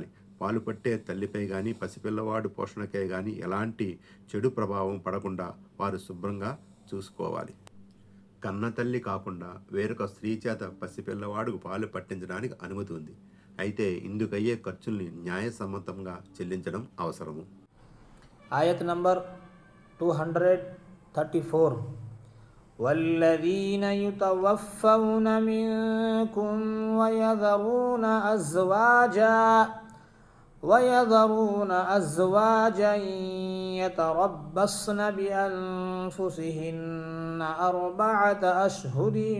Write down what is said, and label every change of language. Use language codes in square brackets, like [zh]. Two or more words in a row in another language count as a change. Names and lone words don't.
[te] పాలు పట్టే తల్లిపై కానీ పసిపిల్లవాడు పోషణకై కానీ ఎలాంటి చెడు ప్రభావం పడకుండా వారు శుభ్రంగా చూసుకోవాలి. కన్న తల్లి కాకుండా వేరొక స్త్రీ చేత పసిపిల్లవాడుకు పాలు పట్టించడానికి అనుమతి ఉంది. అయితే ఇందుకయ్యే ఖర్చుల్ని న్యాయసమ్మతంగా చెల్లించడం అవసరము. ఆయత్ నంబర్ 234. [ar] والذين يتوفون منكم ويذرون أزواجا يتربصن بأنفسهن 4 أشهر